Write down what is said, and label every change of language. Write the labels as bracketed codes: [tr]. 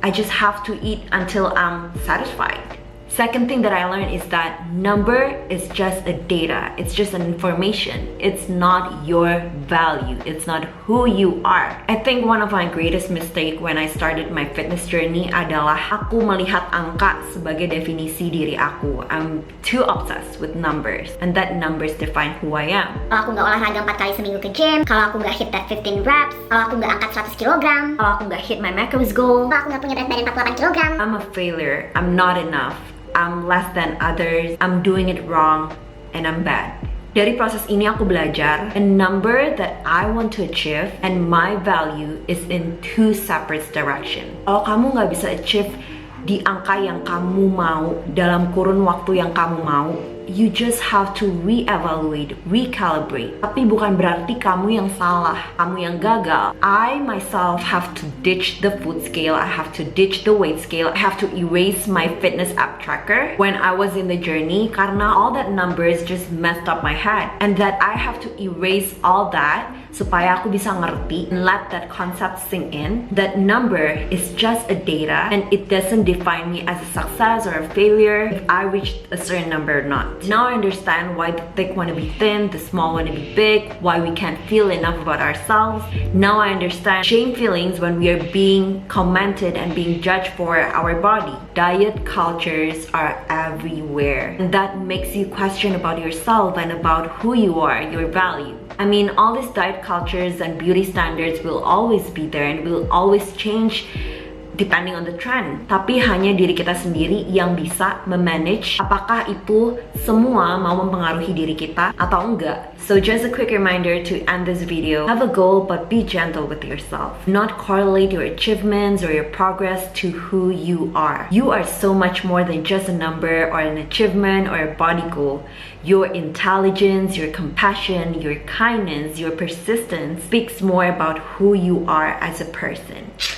[en] I just have to eat until I'm satisfied. Second thing that I learned is that number is just a data. It's just an information. It's not your value. It's not who you are. I think one of my greatest mistake when I started my fitness journey [id] adalah aku melihat angka sebagai definisi diri aku. [en] I'm too obsessed with numbers, and that numbers define who I am. [id] Kalau aku nggak olahraga 4 kali seminggu ke gym, kalau aku nggak [en] hit that 15 reps, [id] kalau aku nggak angkat 100 kg, kalau aku nggak [en] hit my macros goal, [id] kalau aku nggak punya berat badan 48 kg, [en] I'm a failure. I'm not enough. I'm less than others, I'm doing it wrong, and I'm bad. [id] Dari proses ini aku belajar, [en] a number that I want to achieve and my value is in 2 separate directions. [id] Kalau kamu nggak bisa achieve di angka yang kamu mau dalam kurun waktu yang kamu mau, [en] you just have to re-evaluate, recalibrate. [id] Tapi bukan berarti kamu yang salah, kamu yang gagal. [en] I myself have to ditch the food scale, I have to ditch the weight scale, I have to erase my fitness app tracker when I was in the journey [id] karena [en] all that numbers just messed up my head. And that I have to erase all that [id] supaya aku bisa ngerti [en] and let that concept sink in. That number is just a data and it doesn't define me as a success or a failure if I reached a certain number or not. Now I understand why the thick want to be thin, the small want to be big, why we can't feel enough about ourselves. Now I understand shame feelings when we are being commented and being judged for our body. Diet cultures are everywhere, and that makes you question about yourself and about who you are, your value. I mean, all these diet cultures and beauty standards will always be there and will always change depending on the trend. [id] Tapi hanya diri kita sendiri yang bisa memanage apakah itu semua mau mempengaruhi diri kita atau enggak. [en] So just a quick reminder to end this video. Have a goal but be gentle with yourself. Not correlate your achievements or your progress to who you are. You are so much more than just a number or an achievement or a body goal. Your intelligence, your compassion, your kindness, your persistence speaks more about who you are as a person.